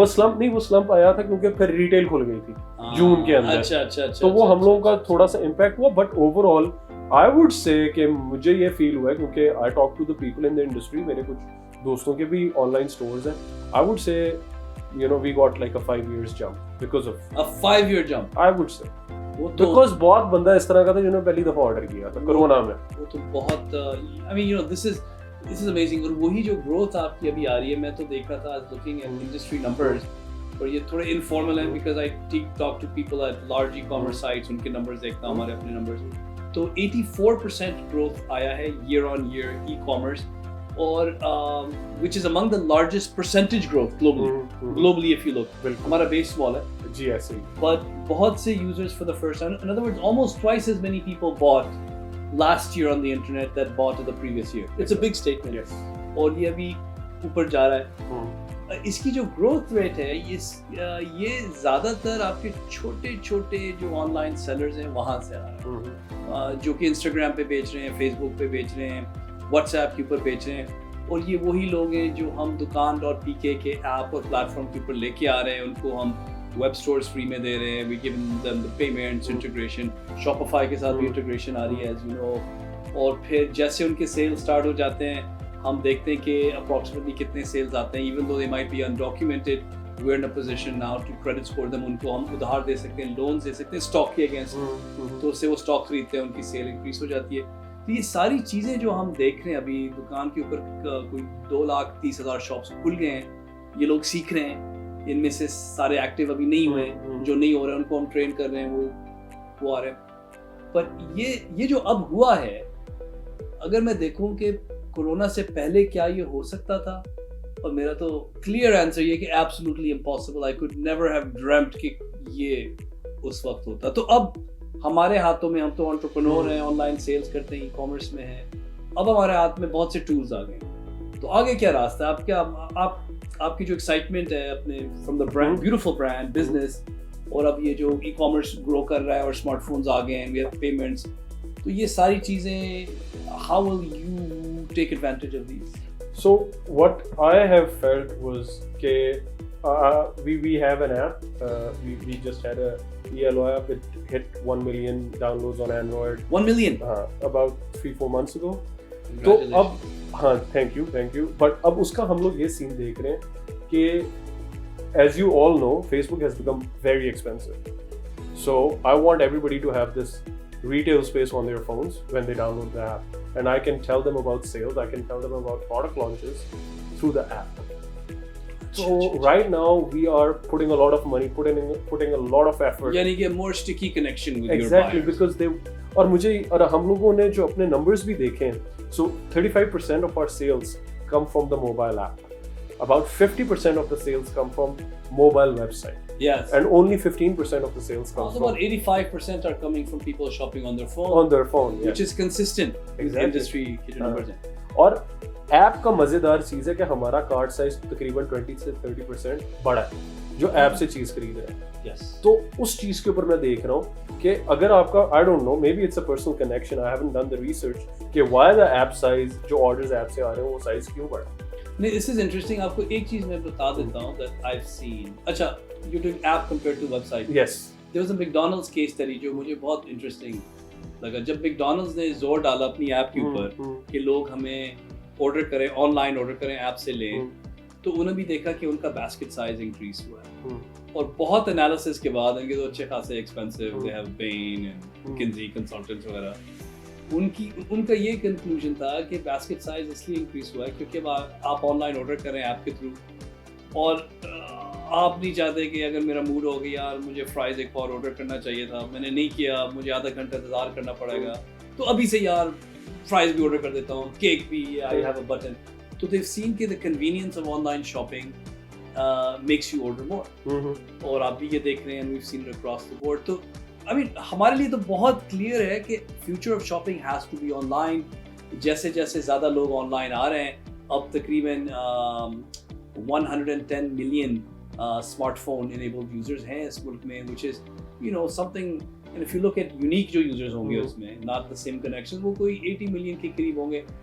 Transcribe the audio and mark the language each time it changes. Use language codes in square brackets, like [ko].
[ur] وہ سلمپ آیا تھا کیونکہ پھر ریٹیل کھل گئی تھی جون کے اندر. اچھا. تو وہ ہم لوگوں کا تھوڑا سا امپیکٹ ہوا. [en] but over all I would say [ur] کہ مجھے یہ فیل ہوا ہے کیونکہ [en] I talk to the people in the industry, [ur] میرے کچھ دوستوں کے بھی آن لائن اسٹورز ہیں. [en] I would say we got like a 5 years jump because of a 5-year jump. I would say because [ur] بہت بندہ اس طرح کا تھا جنہوں نے پہلی دفعہ آرڈر کیا تھا کرونا میں. وہ تو بہت [en] I mean this is amazing. [ur] اور وہی جو گروتھ آپ کی ابھی آ رہی ہے, میں تو دیکھ رہا تھا [en] looking at industry numbers, [ur] اور یہ تھوڑے انفارمل ہیں [en] because I talk to people at large e-commerce sites, [ur] ان کے نمبرز دیکھتا ہوں, ہمارے اپنے نمبرز. تو 84% گروتھ آیا ہے [en] year on year e-commerce, اور which is among the largest percentage growth globally if you look. [ur] ہمارا بیس small ہے جی ایسے ہی, [en] but [ur] بہت سے [en] users for the first time, in other words almost twice as many people bought last year on the internet that bought the previous year. It's a big statement. Yes. [ur] اور یہ ابھی اوپر جا رہا ہے. اس کی جو گروتھ ریٹ ہے یہ زیادہ تر آپ کے چھوٹے چھوٹے جو آن لائن سیلرز ہیں وہاں سے آ رہا ہے, جو کہ انسٹاگرام پہ بیچ رہے ہیں, فیس بک پہ بیچ رہے ہیں, واٹس ایپ کے اوپر بیچ رہے ہیں. اور یہ وہی لوگ ہیں جو ہم Dukaan.pk کے ایپ اور پلیٹ فارم کے اوپر لے کے آ رہے ہیں, ان کو ہم ویب اسٹورز فری میں دے رہے ہیں. [en] we gave them the payments, [ur] انٹیگریشن, شاپیفائی کے ساتھ بھی انٹیگریشن آ رہی ہے [en] As you know. [ur] اور پھر جیسے ان کے سیل اسٹارٹ ہو جاتے ہیں, ہم دیکھتے ہیں کہ اپروکسیمیٹلی کتنے سیلز آتے ہیں. [en] Even though they might be undocumented, we are in a position now to credit score them. [ur] ان کو ہم ادھار دے سکتے ہیں, لونز دے سکتے ہیں اسٹاک کے اگینسٹ, تو اس سے وہ اسٹاک خریدتے ہیں, ان کی سیل انکریز ہو جاتی ہے. تو یہ ساری چیزیں جو ہم دیکھ رہے ہیں ابھی, دکان کے اوپر کوئی 2,30,000 شاپس کھل گئے ہیں, یہ لوگ سیکھ رہے ہیں. ان میں سے سارے ایکٹیو ابھی نہیں ہوئے, جو نہیں ہو رہے ان کو ہم ٹرین کر رہے ہیں, وہ آ رہے ہیں. پر یہ جو اب ہوا ہے, اگر میں دیکھوں کہ کورونا سے پہلے کیا یہ ہو سکتا تھا, اور میرا تو کلیئر آنسر یہ کہ absolutely impossible. [en] I could never have dreamed [ur] کہ یہ اس وقت ہوتا. تو اب ہمارے ہاتھوں میں, ہم تو انٹرپرنور ہیں, آن لائن سیلز کرتے ہیں, ای کامرس میں ہیں, اب ہمارے ہاتھ میں بہت سے ٹولز آ گئے ہیں. تو آگے کیا راستہ ہے آپ کی جو ایکسائٹمنٹ ہے اپنے [en] from the brand, beautiful brand business, [ur] اور اب یہ جو ای کامرس گرو کر رہا ہے اور اسمارٹ فونز آ گئے ہیں, [en] we have payments, [ur] تو یہ ساری چیزیں [en] How will you take advantage of these? So what I have felt was we have an app. We just had a ELO app. It hit 1 million downloads on Android. 1 million? About 3-4 months ago. [ur] تو اب ہاں [en] thank you. But [ur] اب اس کا ہم لوگ یہ سین دیکھ رہے ہیں کہ [en] as you all know, Facebook has become very expensive. So I want everybody to have this retail space on their phones when they download the app, and I can tell them about sales, I can tell them about product launches through the app. So right now we are putting a lot of money, putting a lot of effort, [ur] یعنی کہ [en] more sticky connection with your exactly buyers. because they, [ur] اور مجھے اور ہم لوگوں نے جو اپنے numbers بھی دیکھے ہیں, [en] so 35% of our sales come from the mobile app, about 50% of the sales come from mobile website. Yes. And only 15% of the sales comes about 85% are coming from people shopping on their phone. On their phone, yeah. Which is consistent with the industry [ur] کے جو [en] numbers ہیں. [ur] اور app کا مزیدار چیز ہے کہ ہمارا کارٹ سائز تقریباً 20 سے 30% بڑا ہے جو ایپ سے چیز خرید رہے ہیں. [en] Yes. [ur] تو اس چیز کے اوپر میں دیکھ رہا ہوں کہ اگر آپ کا [en] I don't know, maybe it's a personal connection, I haven't done the research [ur] کہ [en] why the app size [ur] جو orders ایپ سے آ رہے ہیں وہ سائز کیوں بڑا. نہیں, [en] this is interesting. [ur] آپ کو ایک چیز میں بتا دیتا ہوں [en] that I've seen. [ur] اچھا, [en] you're doing app compared to website. Yes. There was a McDonald's case study [ur] جو مجھے بہت [en] interesting لگا. [ur] جب McDonald's نے زور ڈالا اپنی ایپ کے اوپر کہ لوگ ہمیں آرڈر کریں, آن لائن آرڈر کریں, ایپ سے لیں, تو انہوں نے بھی دیکھا کہ ان کا [en] basket size increase [ur] ہوا ہے. اور بہت انالیسس کے بعد ان کے تو اچھے خاصے expensive [en] they have been [ur] and کنزی consultants وغیرہ, ان کا یہ کنکلوژن تھا کہ باسکٹ سائز اس لیے انکریز ہوا ہے کیونکہ آپ آن لائن آرڈر کریں ایپ کے تھرو, اور آپ نہیں چاہتے کہ اگر میرا موڈ ہو گیا یار مجھے فرائز ایک اور آرڈر کرنا چاہیے تھا, میں نے نہیں کیا, مجھے آدھا گھنٹہ انتظار کرنا پڑے گا, تو ابھی سے یار فرائز بھی آرڈر کر دیتا ہوں, کیک بھی, [en] I have a button. [ur] تو دیو سین کہ [en] the convenience of online shopping makes you order more. [ur] اور آپ بھی یہ دیکھ رہے ہیں, [en] we've seen it across the board. تو I mean [ur] ہمارے لیے تو بہت کلیئر ہے کہ [en] future of shopping has to be online. [ur] جیسے جیسے زیادہ لوگ آن لائن آ رہے ہیں, اب تقریباً 110 million smart phone enabled users ہیں اس ملک میں, [en] which is you know something, and if you look at unique [ur] جو یوزرز ہوں گے اس میں, [en] not the same connection, [ur] وہ کوئی 80 million کے قریب ہوں گے.